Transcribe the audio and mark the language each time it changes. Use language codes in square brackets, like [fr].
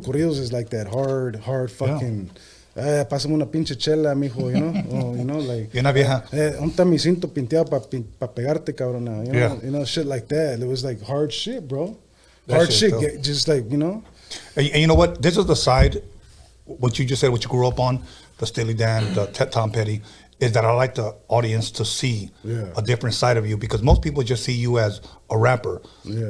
[en] Corridos is like that hard fucking. [es] Pásame una pinche chela, mijo, like. Y una vieja. ¿Dónde está mi cinto pinteado pa pegarte, cabrona? [en] Shit like that. It was like hard shit, bro. Hard shit, just like, And you know what? This is the side, what you just said, what you grew up on, the Steely Dan, the Tom Petty, is that I like the audience to see a different side of you because most people just see you as a rapper. Yeah.